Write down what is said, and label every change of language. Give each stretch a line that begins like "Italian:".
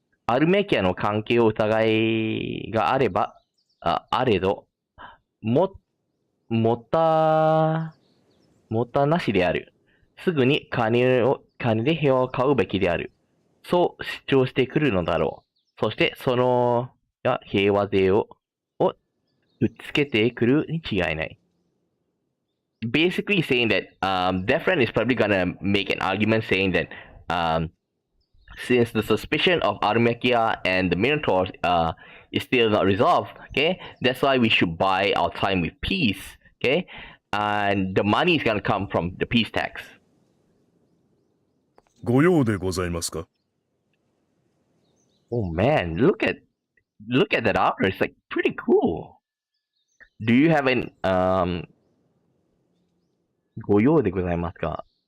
Japanese: アルメキアの関係を疑いがあれば、あれど、もたなしである。すぐに金で兵を買うべきである。そう主張してくるのだろう。そしてその平和税をぶっつけてくるに違いない。
English: Basically saying that Defren is probably gonna make an argument saying that since the suspicion of Armekia and the Minotaurs is still not resolved, okay, that's why we should buy our time with peace, okay, and the money is gonna come from the peace tax.
Japanese: ご用でございますか?
English: Oh man, look at that armor. It's like pretty cool. Do you have an
Japanese: ご用でございますか?